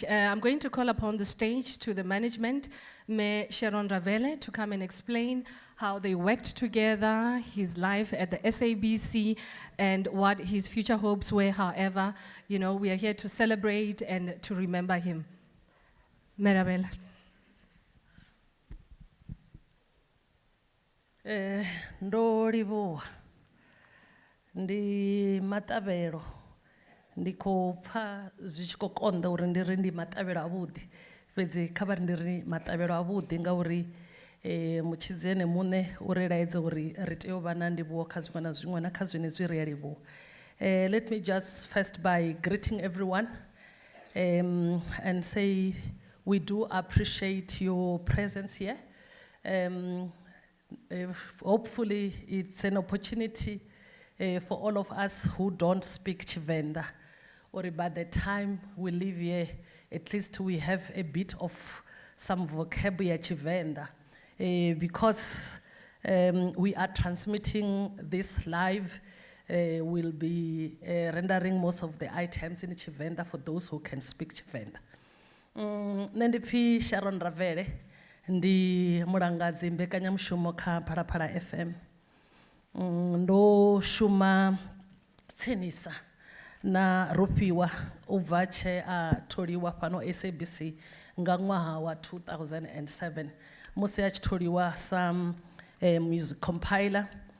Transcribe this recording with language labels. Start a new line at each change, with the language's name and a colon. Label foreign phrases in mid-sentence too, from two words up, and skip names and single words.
English: I'm going to call upon the stage to the management, Mayor Sharon Ravele, to come and explain how they worked together, his life at the SABC, and what his future hopes were. However, we are here to celebrate and to remember him. Mayor Ravele.
Venda: Ndo livhuwa ndi maṱavhelo, ndi khou pfa zwi tshi khou konḓa uri ndi ri ndi maṱavhelo avhuḓi, fhedzi kha vha ri ndi ri maṱavhelo avhuḓi ngauri mutshidzi ene muṋe u ri laedza uri ri tea u vha na ndivhuwo kha zwiṅwe na zwiṅwe na kha zwenezwi ri a livhuwa.
English: Let me just first by greeting everyone and say we do appreciate your presence here. Hopefully it's an opportunity for all of us who don't speak Tshivenda, or by the time we leave here, at least we have a bit of some vocabulary Tshivenda, because we are transmitting this live. We'll be rendering most of the items in Tshivenda for those who can speak Tshivenda.
Venda: Nendiphi Sharon Ravele, ndi mulangadzi mbekanyamushumo kha Phalaphala FM. Ndo shuma tsinisa na Rofhiwa ubva tshe a tholiwa fhano SABC nga ṅwaha wa 2007 musi a tshi tholiwa sa
English: music compiler.